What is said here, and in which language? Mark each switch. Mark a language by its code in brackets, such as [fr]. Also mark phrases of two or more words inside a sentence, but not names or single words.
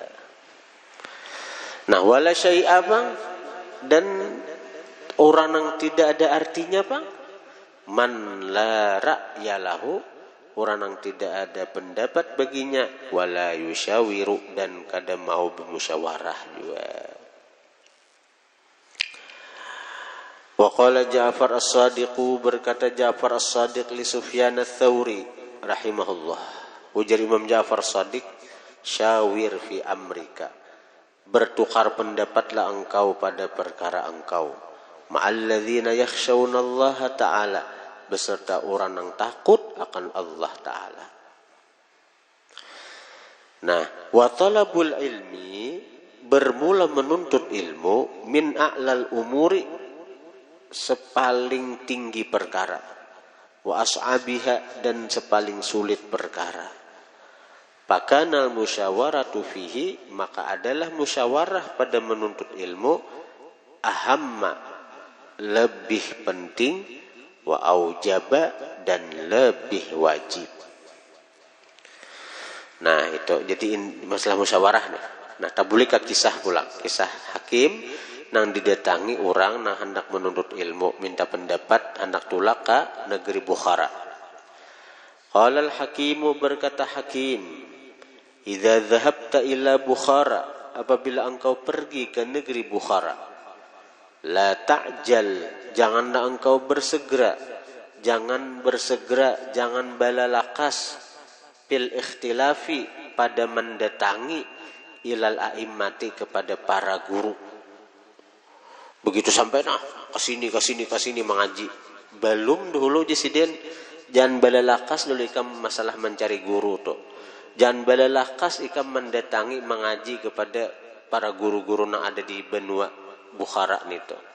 [bjn] Nah, [ar] ولا شيء [bjn] Bang, dan orang nang tidak ada artinya Bang, [ar] من لا رأي له, [bjn] orang yang tidak ada pendapat baginya, [ar] ولا يشاور, [bjn] dan kada mau bermusyawarah juga. [ar] وقال [bjn] Ja'far As-Sadiq, berkata Ja'far As-Sadiq li Sufyan Ats-Tsauri rahimahullah. Ujar Imam Ja'far As-Sadiq, [ar] شاور في أمرك, [bjn] bertukar pendapatlah engkau pada perkara engkau, [ar] مع الذين يخشون الله تعالى, [bjn] beserta orang yang takut akan Allah Ta'ala. Nah, [ar] وطلب العلم, [bjn] bermula menuntut ilmu, [ar] من أعلى الأمور, [bjn] sepaling tinggi perkara, [ar] وأصعبها, [bjn] dan sepaling sulit perkara. [ar] فكانت المشاورة فيه, [bjn] maka adalah musyawarah pada menuntut ilmu, ahamma, lebih penting, [ar] وأوجب, [bjn] dan lebih wajib. Nah itu jadi masalah musyawarah nih. Nah tabulika kisah pulang, kisah hakim nang didatangi orang nang hendak menuntut ilmu, minta pendapat, hendak tulak ke negeri Bukhara. [ar] قال الحكيم, [bjn] berkata hakim, [ar] إذا ذهبت إلى بخارى, [bjn] apabila engkau pergi ke negeri Bukhara, [ar] لا تعجل, [bjn] janganlah engkau bersegera, jangan balalakas, [ar] في الاختلاف, [bjn] pada mendatangi, [ar] إلى الأئمة, [bjn] kepada para guru. Begitu sampai kesini mengaji, belum dulu jesiden, jangan balalakas dulu ikam masalah mencari guru tuh, jangan balalakas ikam mendatangi mengaji kepada para guru-guru yang ada di benua Bukhara nito.